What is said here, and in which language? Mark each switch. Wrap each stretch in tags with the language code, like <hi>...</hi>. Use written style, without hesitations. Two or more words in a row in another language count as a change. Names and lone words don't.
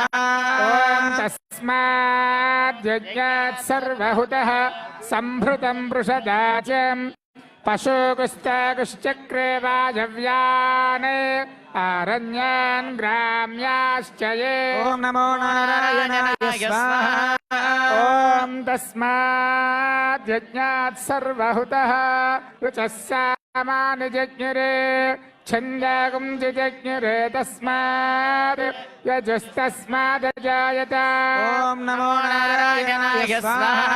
<sa>ఓం తస్మాద్యజ్ఞాత్ సర్వహుతః సంభృతం వృషదాచం పశూకుస్తాకుశ్చక్రే వాజవ్యాన్ ఆరణ్యాన్ గ్రామ్యాశ్చయే. ఓం నమో నారాయణాయ స్వాహ. ॐ तस्माद् यज्ञात् सर्वहुतः ऋचः सामानि जज्ञिरे छन्दागुं जज्ञिरे तस्मात् यजुस्तस्मादजायत ॐ नमो नारायणाय स्वाहा</sa>